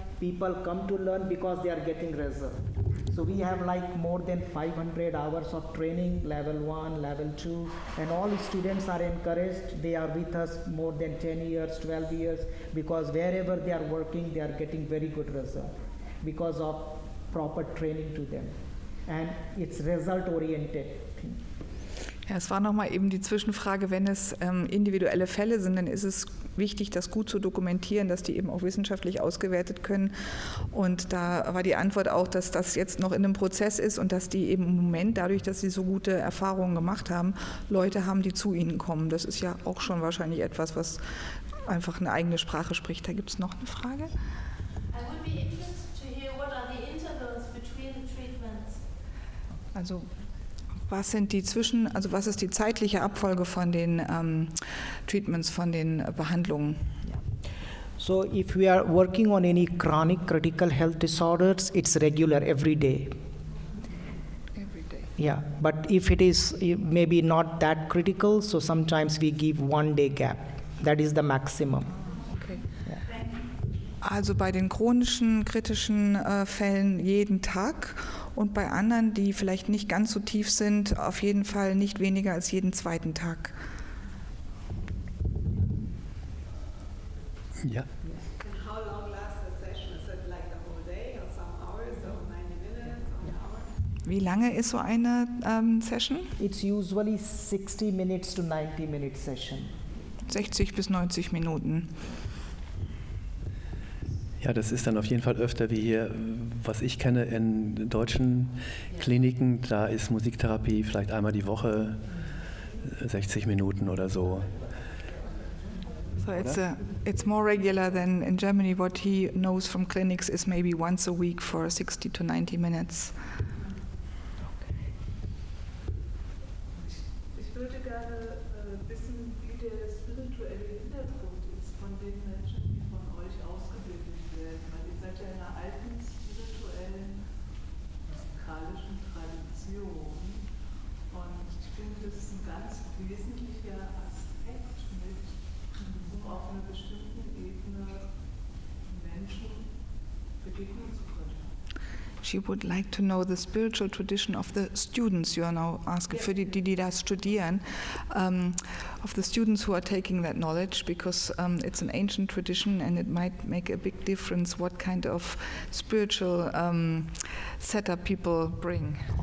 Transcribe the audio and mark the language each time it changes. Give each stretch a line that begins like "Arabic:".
English: People come to learn because they are getting result. So we have more than 500 hours of training, level 1, level 2, and all students are encouraged. They are with us more than 10 years, 12 years, because wherever they are working, they are getting very good result because of proper training to them. And it's result-oriented thing.
German: Ja, es war nochmal eben die Zwischenfrage, wenn es individuelle Fälle sind, dann ist es wichtig, das gut zu dokumentieren, dass die eben auch wissenschaftlich ausgewertet können. Und da war die Antwort auch, dass das jetzt noch in einem Prozess ist und dass die eben im Moment, dadurch, dass sie so gute Erfahrungen gemacht haben, Leute haben, die zu ihnen kommen. Das ist ja auch schon wahrscheinlich etwas, was einfach eine eigene Sprache spricht. Da gibt es noch eine Frage?
English: I would be interested to hear what are the intervals between the treatments.
German: Also was ist die zeitliche Abfolge von den Treatments, von den Behandlungen?
English: So if we are working on any chronic critical health disorders, it's regular every day. Every day. Yeah, but if it is maybe not that critical, so sometimes we give 1 day gap. That is the maximum. Okay. Yeah.
German: Also bei den chronischen, kritischen Fällen jeden Tag und bei anderen, die vielleicht nicht ganz so tief sind, auf jeden Fall nicht weniger als jeden 2. Tag. Ja.
English: And how long lasts the session? Is it like the whole day or some hours or 90 minutes or an hour?
German: Wie lange ist so eine Session?
English: It's usually 60 minutes to 90 minute session.
German: 60 bis 90 Minuten. Ja, das ist dann auf jeden Fall öfter wie hier, was ich kenne in deutschen Kliniken. Da ist Musiktherapie vielleicht einmal die Woche, 60 Minuten oder so.
English: So it's more regular than in Germany. What he knows from clinics is maybe once a week for 60 to 90 minutes.
German: Ich würde gerne wissen, wie der spirituelle Hintergrund ist von den Menschen, die von euch ausgebildet werden. Weil ihr seid ja in einer alten spirituellen, musikalischen Tradition. Und ich finde, das ist ein ganz wesentlicher Aspekt mit, um auf einer bestimmten Ebene Menschen begegnen zu können.
English: She would like to know the spiritual tradition of the students. You are now asking für die da studieren, of the students who are taking that knowledge, because it's an ancient tradition and it might make a big difference what kind of spiritual setup people bring.